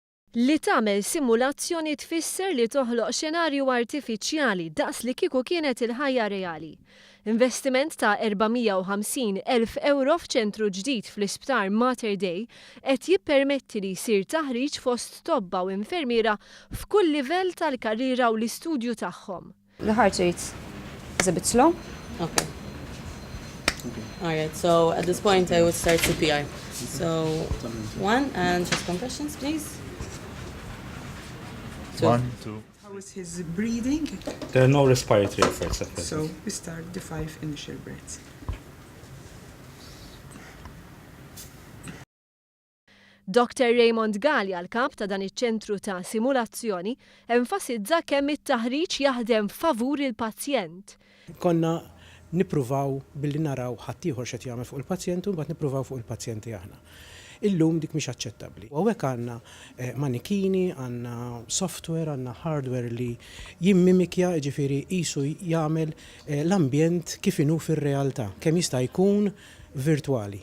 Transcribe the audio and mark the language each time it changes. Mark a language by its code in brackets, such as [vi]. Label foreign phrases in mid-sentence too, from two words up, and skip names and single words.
[mt] Li tagħmel simulazzjoni tfisser li toħloq xenarju artifiċjali daqs li kieku kienet il-ħajja reali. Investiment ta' 450,000 euro f'ċentru ġdid fl-Isptar Mater Dei qed jippermetti li jsir taħriġ fost tobba u infermiera f'kull livell tal-karriera u l-istudju tagħhom. [en] The heart rate is a bit slow. Okay. All right, so at this point I would start CPR. So 1 and chest compressions, please. 1, 2. How is his breathing? There are no respiratory efforts at present. So we start the 5 initial breaths. Dr. [mt] Raymond Gallia, l-kap ta' dan iċ-ċentru ta' simulazzjoni, enfasizza kemm it-taħriġ jaħdem favur il-pazjent. Konna nippruvaw billi naraw ħaddieħor x'qed jagħmel fuq il-pazjent u mbagħad nippruvaw fuq il-pazjenti aħna. Illum dik mhix aċċettabbli. U hekk għandna manikini, għandna software, għandna hardware li jimmimikja, ġifieri qisu jagħmel l-ambjent kif inhu fir-realtà, kemm jista' jkun virtwali.